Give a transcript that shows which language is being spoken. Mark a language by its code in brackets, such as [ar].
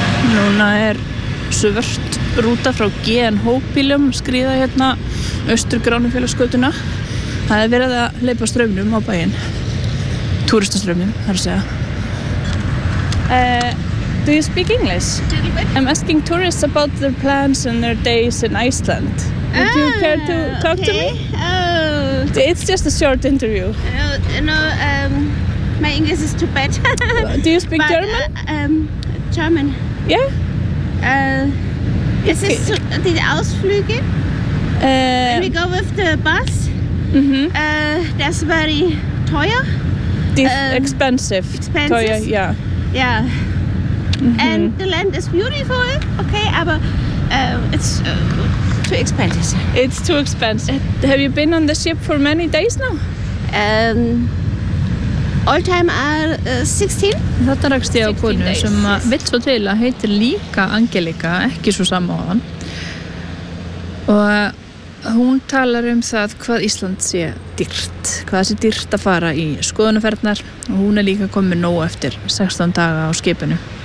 [is] Núna svört rúta frá GNH-bílum skríða hérna Austurgránufélagsgötuna. Það verið að leipa straumnum á bæinn, túristastraumnum þar að segja. [en] Do you speak English? I'm asking tourists about their plans and their days in Iceland. Would you care to talk to me? Oh. It's just a short interview. No, my English is too bad. Do you speak German? German. Yeah. Is this the Ausflüge? When we go with the bus, that's very teuer. Expensive. [de] Teuer, [en] yeah. Yeah, and the land is beautiful, okay, aber It's too expensive. It's too expensive. Have you been on the ship for many days now? All time are 16. [is] Þetta rakst ég á konu sem vill svo til að heitir líka Angelika, ekki svo samóðan. Og hún talar það hvað Ísland sé dýrt, hvað sé dýrt að fara í skoðunarferðnar og hún líka komin nóg eftir 16 daga á skipinu.